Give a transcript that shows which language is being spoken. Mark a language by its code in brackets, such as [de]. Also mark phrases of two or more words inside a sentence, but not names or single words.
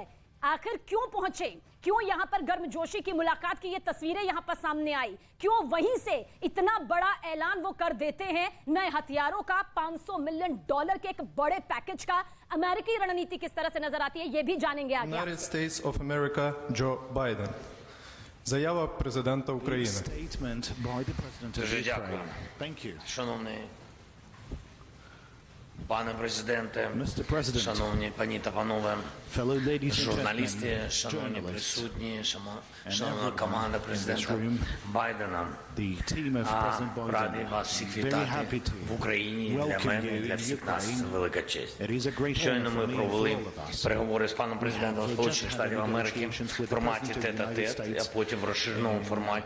[hi] आखिर क्यों पहुंचे, क्यों यहां पर गर्मजोशी की मुलाकात की ये तस्वीरें यहां पर सामने आई, क्यों वहीं से इतना बड़ा ऐलान वो कर देते हैं नए हथियारों का, $500 मिलियन के एक बड़े पैकेज का। अमेरिकी रणनीति किस तरह से नजर आती है ये भी जानेंगे आगे। [en] United States of America, Joe Biden. [uk] Заява президента України. [en] Statement by the president of Ukraine. Thank you. [uk] Шановний Пане президенте, шановні пані та панове, журналісти, шановні присутні, шановна команда президента Байдена, радий вас всіх вітати в Україні. Для мене і для всіх нас велика честь. Щойно ми провели переговори з паном президентом Сполучених Штатів Америки в форматі тет-а-тет, а потім в розширеному форматі.